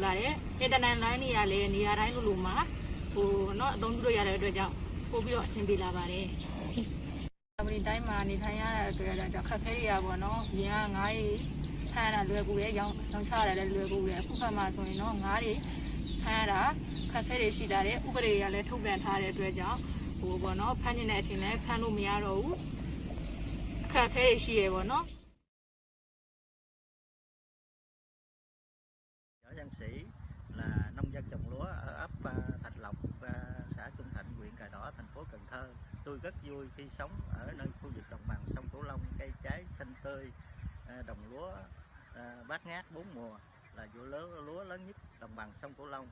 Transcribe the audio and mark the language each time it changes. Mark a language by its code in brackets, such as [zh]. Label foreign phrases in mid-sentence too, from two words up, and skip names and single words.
[my] လာတယ်အင်တာနက်လိုင်းတွေကလည်းနေရာတိုင်းလိုမှာဟိုเนาะအသုံးပြုလို့ရတဲ့အတွက်ကြောင့်ပို့ပြီးတော့အဆင်ပြေလာပါတယ်ဒီတိုင်းမှာနေထိုင်ရတဲ့အတွက်တော့ခက်ခဲရပါတော့။ရင်ကငါးတွေဖမ်းရတာလွယ်ကူတယ်။ရောင်းချရတာလည်းလွယ်ကူတယ်။အခုဖက်မှာဆိုရင်တော့ငါးတွေဖမ်းရတာခက်ခဲတွေရှိတာတယ်။ဥပဒေတွေကလည်းထုတ်ပြန်ထားတဲ့အတွက်ကြောင့်ဟိုပေါ့နော်ဖမ်းနေတဲ့အချိန်လည်းဖမ်းလို့မရတော့ဘူး။အခက်အခဲတွေရှိရပေါ့နော်။ [vi] Võ Văn Sĩ là nông dân trồng lúa ở ấp Thạch Lộc, xã Trung Thạnh, huyện Cờ Đỏ, thành phố Cần Thơ. Tôi rất vui khi sống ở nơi khu vực đồng bằng sông Cửu Long, cây trái xanh tươi, đồng lúa bát ngát bốn mùa, là vụ lúa lớn nhất đồng bằng sông Cửu Long.